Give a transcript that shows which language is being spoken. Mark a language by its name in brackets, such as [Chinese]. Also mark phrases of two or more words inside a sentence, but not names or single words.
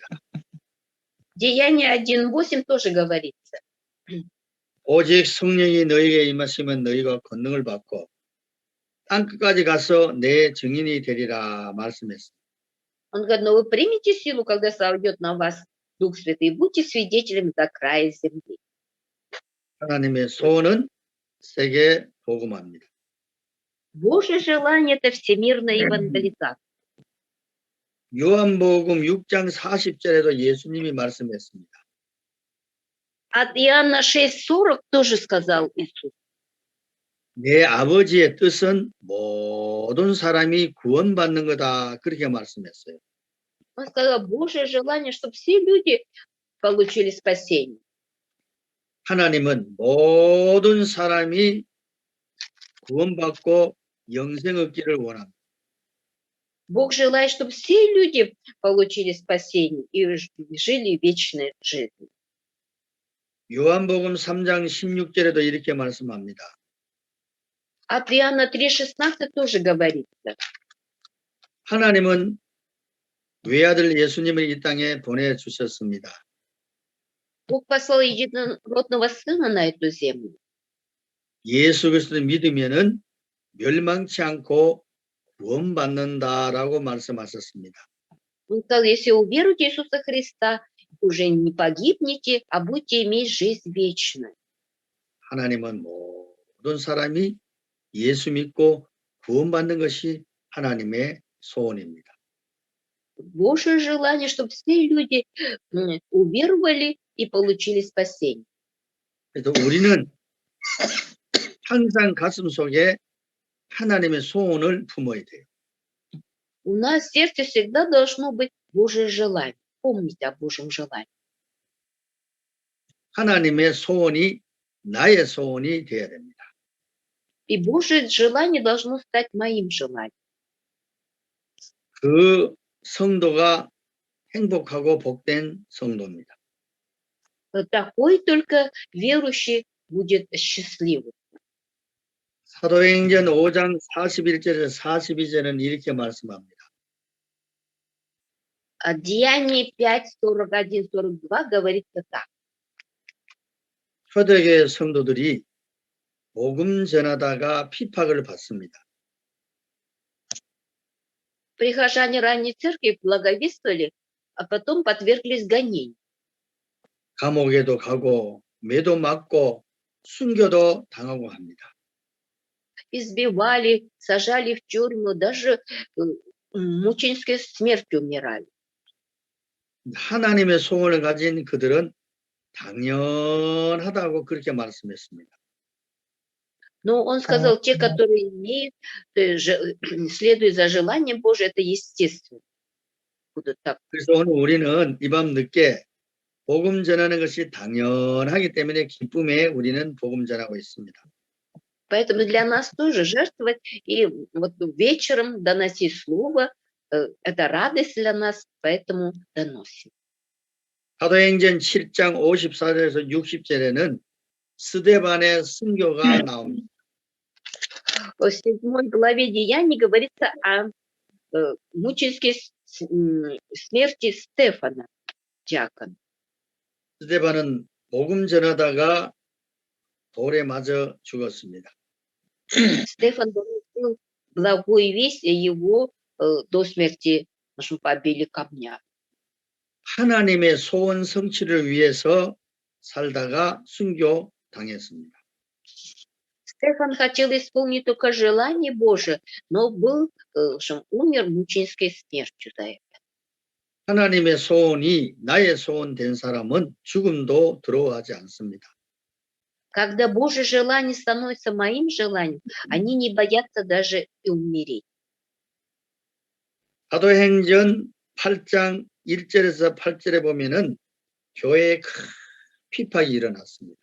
[Russian] Деяние 1.8 тоже говорится. [Korean] 오직 성령이 너희에게 임하시면 너희가 권능을 받고 땅끝까지 가서 내 증인이 되리라 말씀했습니다. [Russian] Он говорит, но вы примете силу, когда сойдет на вас Дух Святый, и будьте свидетелями до края земли. [Korean] 하나님의 소원은 세계 복음화입니다. [Russian] Божье желание – это всемирная евангелизация. [Korean] 요한복음 6장 40절에도 예수님이 말씀했습니다. [Russian] От Иоанна 6,40 тоже сказал Иисус. [Korean] 내 아버지의 뜻은 모든 사람이 구원받는 거다. 그렇게 말씀했어요. [Russian] Он сказал, Божье желание, чтобы все люди получили спасение. [Korean] 하나님은 모든 사람이 구원받고 영생 얻기를 원합니다. [Russian] Бог желает, чтобы все люди получили спасение и жили вечной жизнью. [Korean] 요한복음 3장 16절에도 이렇게 말씀합니다. [Russian] От Иоанна 3,16 тоже говорится. [Korean] 하나님은 외아들 예수님을 이 땅에 보내주셨습니다. [Russian] Бог послал единородного Сына на эту землю. [Korean] 예수 그리스도를 믿으면은 멸망치 않고 구원받는다라고 말씀하셨습니다. [Russian] Он сказал, если уверуете в Иисуса Христа, уже не погибнете, а будете иметь жизнь вечную. [Korean] 하나님은 모든 사람이 예수 믿고 구원받는 것이 하나님의 소원입니다. [Russian] Божье желание, чтобы все люди уверовали и получили спасение. [Korean] 그래서 우리는 항상 가슴 속에 하나님의 소원을 품어야 돼요. [Russian] У нас в сердце всегда должно быть Божье желание. Помните о Божьем желании. [Korean] 하나님의 소원이 나의 소원이 되어야 됩니다. [Russian] И Божье желание должно стать моим желанием. [Korean] 그 성도가 행복하고 복된 성도입니다. [Russian] Такой только верующий будет счастливым. [Korean] 사도행전 5장 41절에서 42절은 이렇게 말씀합니다. [Russian] Деяние 5, 41, 42 говорится так. [Korean] 초대교회 성도들이 복음 전하다가 핍박을 받습니다. [Russian] Прихожане ранней церкви благовествовали, а потом подверглись гонению. [Korean] 감옥에도 가고 매도 맞고 순교도 당하고 합니다. [Russian] Избивали, сажали в тюрьму, даже мученической смертью умирали. [Korean] 하나님의 소원을 가진 그들은 당연하다고 그렇게 말씀했습니다. [Russian] Но он сказал, те, которые имеют, следуя за желанием Божьим, это естественно. Будут так. [Korean] 그래서 오늘 우리는 이 밤 늦게 복음 전하는 것이 당연하기 때문에 기쁨에 우리는 복음 전하고 있습니다. [Russian] Поэтому для нас тоже жертвовать и вот вечером доносить слово, это радость для нас, поэтому доносим. [Korean] 사도행전 7장 54절에서 60절에는 스데반의 순교가 나옵니다. [Russian] В 7 главе Деяний говорится о мученической смерти Стефана, диакона. [Korean] 스데반은 복음 전하다가 돌에 맞아 죽었습니다. [Russian] Стефан доносил благую весть, и его до смерти, в общем, побили камнями. [Korean] 하나님의 소원 성취를 위해서 살다가 순교 당했습니다. [Russian] Стефан хотел исполнить только желание Божие, но был, в общем, умер мученической смертью за это. [Korean] 하나님의 소원이 나의 소원 된 사람은 죽음도 두려워하지 않습니다. [Russian] Когда Божье желание становится моим желанием, они не боятся даже и умереть. [Korean] 사도행전 8장 1절에서 8절에 보면은 교회에 큰 핍박이 일어났습니다.